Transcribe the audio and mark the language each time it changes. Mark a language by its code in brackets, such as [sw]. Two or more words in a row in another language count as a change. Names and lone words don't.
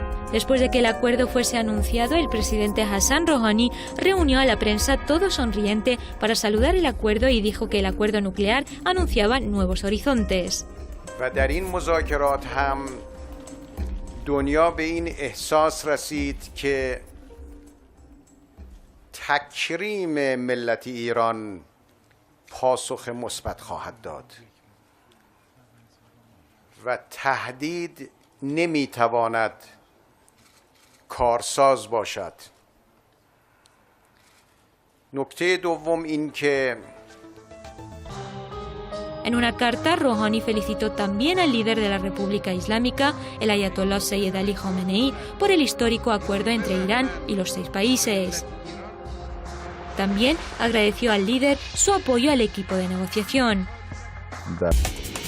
[es] Después de que el acuerdo fuese anunciado, el presidente Hassan Rouhani reunió a la prensa todo sonriente para saludar el acuerdo y dijo que el acuerdo nuclear anunciaba nuevos horizontes. [fa] و در این مذاکرات هم دنیا به این احساس رسید که تکریم ملت ایران پاسخ مثبت خواهد داد و تهدید نمیتواند کارساز باشد. نکته دوم این که [es] En una carta, Rouhani felicitó también al líder de la República Islámica, el ayatolá Seyyed Ali Khamenei, por el histórico acuerdo entre Irán y los 6 países. También agradeció al líder su apoyo al equipo de negociación.